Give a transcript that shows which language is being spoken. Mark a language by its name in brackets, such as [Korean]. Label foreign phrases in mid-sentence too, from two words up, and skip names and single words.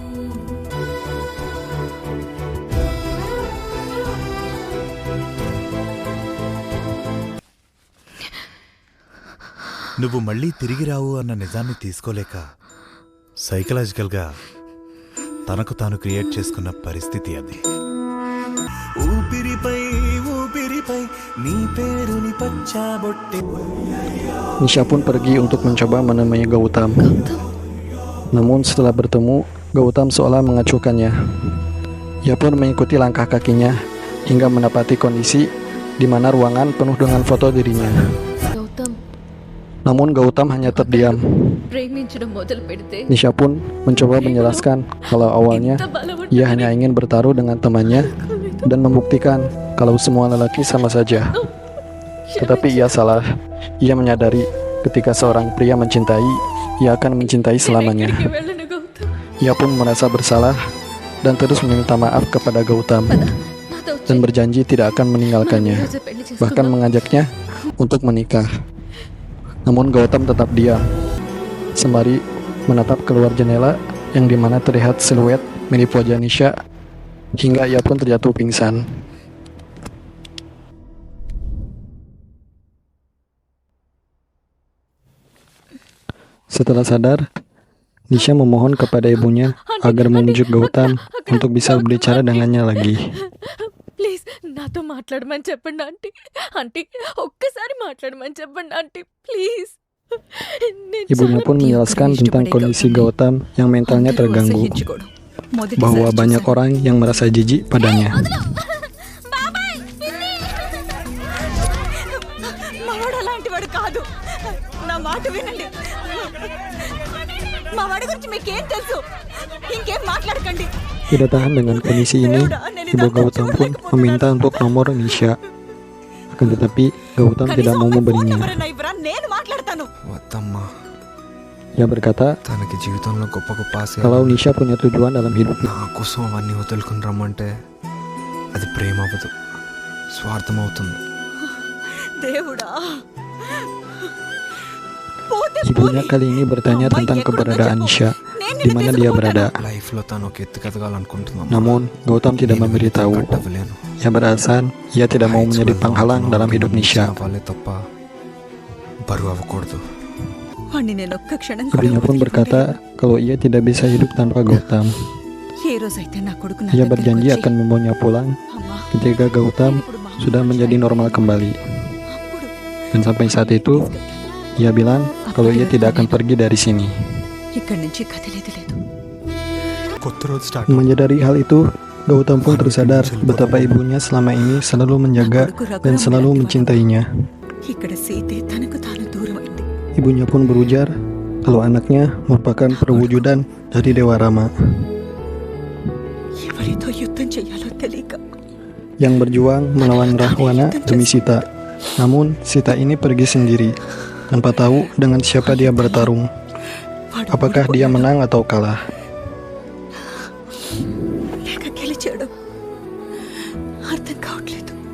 [Telugu] నువ్వు మళ్ళీ తిరిగి రావు అన్న నిజాన్ని తీసుకోలేక సైకలాజికల్గా తనకు తాను క్రియేట్ చేసుకున్న పరిస్థితి అది. ఊపిరిపై ఊపిరిపై నీ పేరుని పచ్చాబొట్టి. [Indonesian] Nisha pun pergi untuk mencoba menemui Gautam. Namun setelah bertemu, Gautam seolah mengacuhkannya. Ia pun mengikuti langkah kakinya hingga mendapati kondisi di mana ruangan penuh dengan foto dirinya. [Telugu] గౌతమ్ [Indonesian] Namun Gautam hanya terdiam. [Telugu] ప్రేమించడం మొదలు పెడితే [Indonesian] Nisha pun mencoba menjelaskan kalau awalnya ia hanya ingin bertaruh dengan temannya dan membuktikan kalau semua lelaki sama saja. Tetapi ia salah. Ia menyadari ketika seorang pria mencintai, ia akan mencintai selamanya. [Telugu] వెళ్ళను గౌతమ్. [Indonesian] Ia pun merasa bersalah dan terus meminta maaf kepada Gautam [Telugu] నాతో [Indonesian] dan berjanji tidak akan meninggalkannya, bahkan mengajaknya untuk menikah. Namun Gautam tetap diam, sembari menatap keluar jendela yang dimana terlihat siluet mirip wajah Nisha hingga ia pun terjatuh pingsan. Setelah sadar, Nisha memohon kepada ibunya agar memujuk Gautam untuk bisa berbicara dengannya lagi. [Telugu] ప్లీజ్ నాతో మాట్లాడమని చెప్పండి ఆంటీ. ఆంటీ ఒక్కసారి మాట్లాడమని చెప్పండి ఆంటీ ప్లీజ్. [Indonesian] Ibunya pun menjelaskan tentang kondisi Gautam yang mentalnya terganggu, bahwa banyak orang yang merasa jijik padanya. [Telugu] మావాడు అలాంటి వాడు కాదు. నా మాట వినండి. మా వాడి గురించి మీకేం తెలుసు? ఇంకేం మాట్లాడకండి. [Indonesian] Tidak tahan dengan kondisi ini, ibu Gautam pun meminta untuk nomor Nisha. Akan tetapi Gautam tidak mau memberinya. [Telugu] ఎవరైనా ఇవ్వరా? నేను మాట్లాడతాను. వద్దమ్మా. [Indonesian] Ia berkata [Telugu] తనకి జీవితంలో గొప్ప గొప్ప ఆశయాలు [Indonesian] kalau Nisha punya tujuan dalam hidupnya. [Telugu] నా కోసం అవన్నీ వదులుకుని రమ్మంటే అది ప్రేమ అవ్వదు, స్వార్థం అవుతుంది. దేవుడా. పోతే [Indonesian] Ibunya kali ini bertanya tentang keberadaan Nisha, di mana dia berada. [Telugu] లైఫ్లో తను ఒక ఎత్తు ఎదగాలనుకుంటున్నాం. [Indonesian] Namun Gautam tidak memberitahu. [Telugu] అవ్వలేను. [Indonesian] Ia beralasan ia tidak mau menjadi penghalang dalam hidup Nisha. [Telugu] వాళ్ళే తప్ప బరువు అవ్వకూడదు. వాణ్ణి నేను ఒక్క క్షణం కూడా [Indonesian] Ibunya pun berkata kalau ia tidak bisa hidup tanpa Gautam. [Telugu] ఏ రోజైతే నా కొడుకు నా [Indonesian] Ia [Telugu] దగ్గరకు [Indonesian] berjanji [Telugu] వచ్చి, [Indonesian] akan membawanya pulang [Telugu] "అమ్మా, [Indonesian] ketika Gautam sudah menjadi normal kembali. [Telugu] అప్పుడు [Indonesian] Dan sampai saat itu, ia bilang kalau ia tidak akan pergi dari sini. [Telugu] ఇక్కడి నుంచి కదిలేదు లేదు." కొత్త రోజు స్టార్ట్. [Indonesian] Menyadari hal itu, Gautam pun tersadar betapa ibunya selama ini selalu menjaga dan selalu mencintainya. [Telugu] ఇక్కడ సీతే తనకు తాను దూరం అయింది. [Indonesian] Ibunya pun berujar kalau anaknya merupakan perwujudan dari Dewa Rama [Telugu] ఎవరితో యుద్ధం చెయ్యాలో తెలియక [Indonesian] yang berjuang melawan Rahwana demi Sita. Namun Sita ini pergi sendiri tanpa tahu dengan siapa dia bertarung. [Telugu] వాడు [Indonesian] Apakah dia menang atau kalah? [Telugu] లేక గెలిచాడు అర్థం కావట్లేదు.